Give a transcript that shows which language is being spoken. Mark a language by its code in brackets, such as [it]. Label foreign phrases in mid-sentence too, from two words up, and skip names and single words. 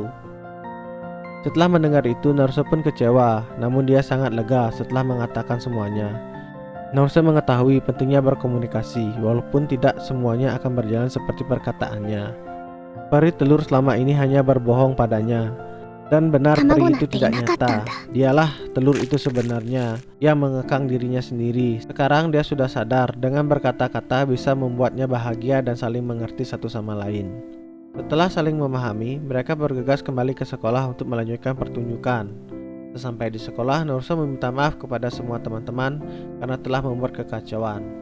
[id] Setelah mendengar itu, Naruto pun kecewa, namun dia sangat lega setelah mengatakan semuanya. Naruto mengetahui pentingnya berkomunikasi, walaupun tidak semuanya akan berjalan seperti perkataannya. Peri telur selama ini hanya berbohong padanya. Dan benar peri itu tidak [ja] 卵なんていなかったんだ。 [id] nyata. Dialah telur itu sebenarnya yang mengekang dirinya sendiri. Sekarang dia sudah sadar, dengan berkata-kata bisa membuatnya bahagia dan saling mengerti satu sama lain. Setelah saling memahami, mereka bergegas kembali ke sekolah untuk melanjutkan pertunjukan. Sesampai di sekolah, Naruto meminta maaf kepada semua teman-teman karena telah membuat kekacauan.